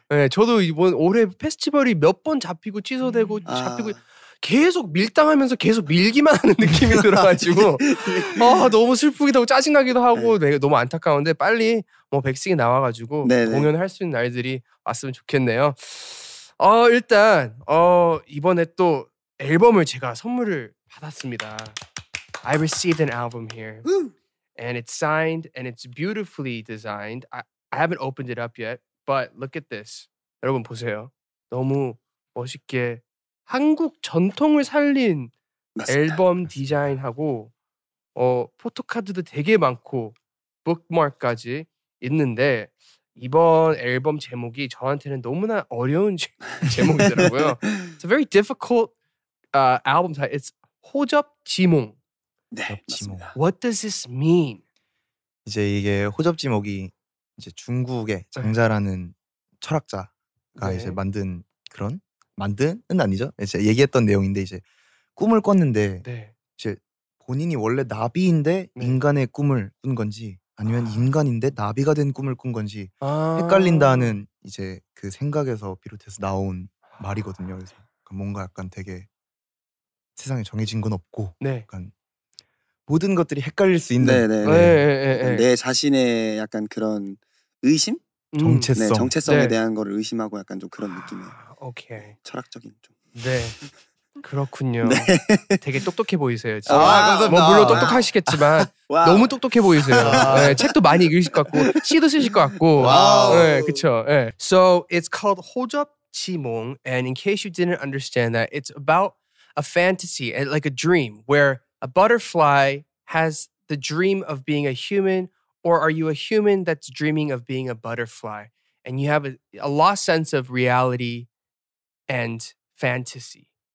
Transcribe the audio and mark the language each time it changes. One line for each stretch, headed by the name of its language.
Korean: 저도 이번 올해 페스티벌이 몇 번 잡히고 취소되고 잡히고 계속 밀당하면서 계속 밀기만 하는 느낌이 들어가지고 너무 슬프기도 하고 짜증나기도 하고 너무 안타까운데 빨리 뭐 백승이 나와가지고 공연을 할 수 있는 날들이 왔으면 좋겠네요. 일단 이번에 또 앨범을 제가 선물을 받았습니다.
English: I received an album here. And it's signed and it's beautifully designed. I haven't opened it up yet, but look at this.
Korean: 여러분 보세요. 너무 멋있게 한국 전통을 살린 앨범 디자인하고 포토카드도 되게 많고 북마크까지 있는데 이번 앨범 제목이 저한테는 너무나 어려운 제목이더라고요.
English: It's a very difficult album title. It's 호접지몽.
Korean: 네, 맞습니다.
English: What does this mean?
Korean: 이제 이게 호접지몽이 이제 중국의 장자라는 철학자가 이제 만든은 아니죠. 이제 얘기했던 내용인데 이제 꿈을 꿨는데 이제 본인이 원래 나비인데 인간의 꿈을 꾼 건지 아니면 인간인데 나비가 된 꿈을 꾼 건지 헷갈린다는 이제 그 생각에서 비롯해서 나온 말이거든요. 그래서 뭔가 약간 되게 세상에 정해진 건 없고 약간 모든 것들이 헷갈릴 수 있는 내 자신의 약간 그런 의심? 정체성에 대한 거를 의심하고 약간 좀 그런 느낌이에요.
English: 오케이.
Korean: 철학적인 좀. 네. 그렇군요. 되게 똑똑해 보이세요. 지금. 감사합니다. 뭐 물론 똑똑하시겠지만 너무 똑똑해 보이세요. 책도 많이 읽으실 것 같고 시도 쓰실 것 같고. 그렇죠.
English: So it's called 호접지몽, and in case you didn't understand that, it's about a fantasy, like a dream, where a butterfly has the dream of being a human, or are you a human that's dreaming of being a butterfly? And you have a lost sense of reality and fantasy.